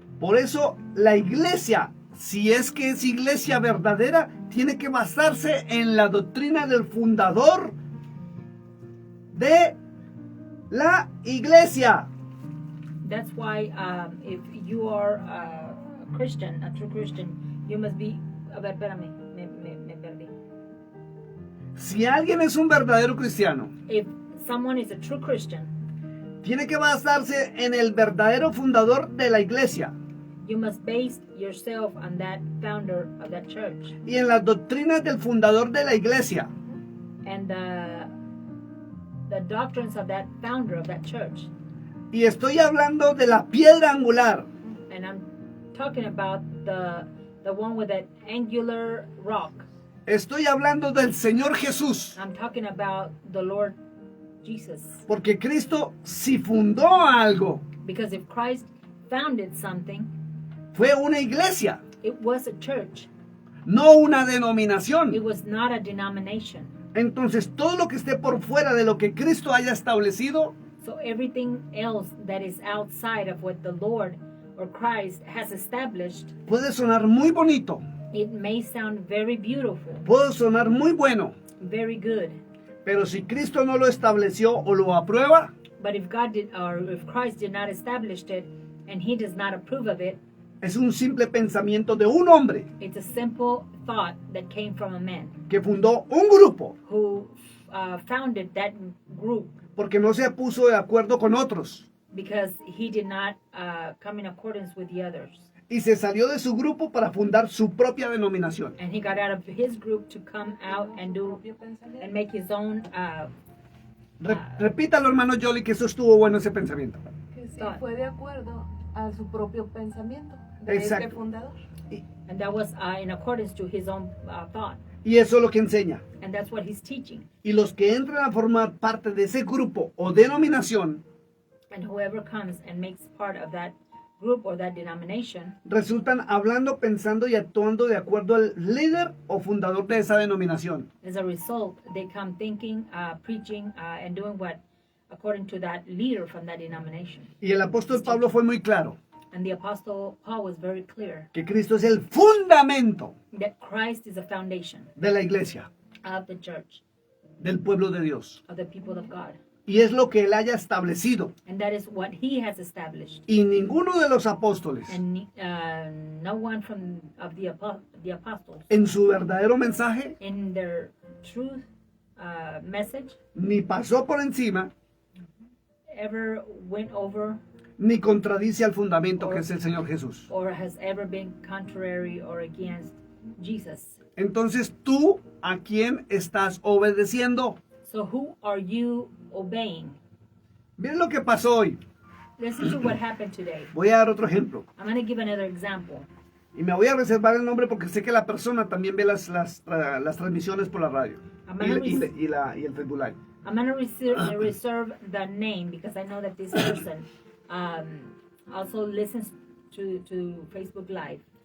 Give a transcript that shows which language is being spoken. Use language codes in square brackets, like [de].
[es] Por eso la iglesia, si es que es iglesia verdadera, tiene que basarse en la doctrina del fundador de la iglesia. [en] That's why if you are a Christian, a true Christian, you must be. [es] A ver, espérame, me perdí. Si alguien es un verdadero cristiano, [en] If someone is a true Christian, [es] tiene que basarse en el verdadero fundador de la iglesia [en] you must base yourself on that founder of that church [es] y en las doctrinas del fundador de la iglesia. [en] and the doctrines of that founder of that church. [es] Y estoy hablando de la piedra angular, [en] And I'm talking about the one with that angular rock. [es] estoy hablando del Señor Jesús. [en] I'm talking about the Lord Jesus. [es] Porque Cristo si fundó algo, [en] Because if Christ founded something, [es] fue una iglesia, [en] it was a church. [es] no una [en] It [es] denominación. [en] was not a denomination. [es] Entonces todo lo que esté por fuera de lo que Cristo haya establecido [en] So everything else that is outside of what the Lord or Christ has established, [es] puede sonar muy bonito, [en] it may sound very beautiful, [es] puede sonar muy bueno, [en] very good. [es] pero si Cristo no lo estableció o lo aprueba, [en] But if God did, or if Christ did not establish it, and He does not approve of it, [es] es un simple pensamiento de un hombre [en] it's a simple thought that came from a man [es] que fundó un grupo [en] who founded that group [es] porque no se puso de acuerdo con otros [en] because he did not come in accordance with the others, [es] y se salió de su grupo para fundar su propia denominación. [en] and he got out of his group to come out and do [es] Propio pensamiento. [en] and make his own. [es] Repítalo, hermano Jolly, que eso estuvo bueno ese pensamiento. Que sí, [en] Thought. [es] fue de acuerdo a su propio pensamiento de Exacto. este fundador. [en] And that was in accordance to his own thought. [es] Y eso es lo que enseña. [en] And that's what he's teaching. [es] Y los que entran a formar parte de ese grupo o denominación [en] And whoever comes and makes part of that group or that denomination, [es] resultan hablando, pensando y actuando de acuerdo al líder o fundador de esa denominación. [en] as a result, they come thinking, preaching, and doing what according to that leader from that denomination. [es] Y el apóstol Pablo fue muy claro [en] And the Apostle Paul was very clear [es] que Cristo es el fundamento [en] that Christ is the foundation [es] de la iglesia, [en] of the church, [es] del pueblo de Dios. [en] of the people of God. [es] Y es lo que él haya establecido. [en] And that is what he has established. [es] Y ninguno de los apóstoles [en] And no one from of the apostles [es] en su verdadero mensaje [en] in their truth message [es] ni pasó por encima [en] ever went over [es] ni contradice al fundamento que es el Señor Jesús. [en] or has ever been contrary or against Jesus. [es] Entonces, ¿tú a quién estás obedeciendo? [en] So who are you obeying? [es] Miren lo que pasó hoy. [en] Listen to what happened today. [es] Voy a dar otro ejemplo. [en] I'm going to give another example. [es] Y me voy a reservar el nombre porque sé que la persona también ve las transmisiones por la radio y el Facebook Live. [en] I'm going to reserve the name because I know that this person also listens to Facebook Live.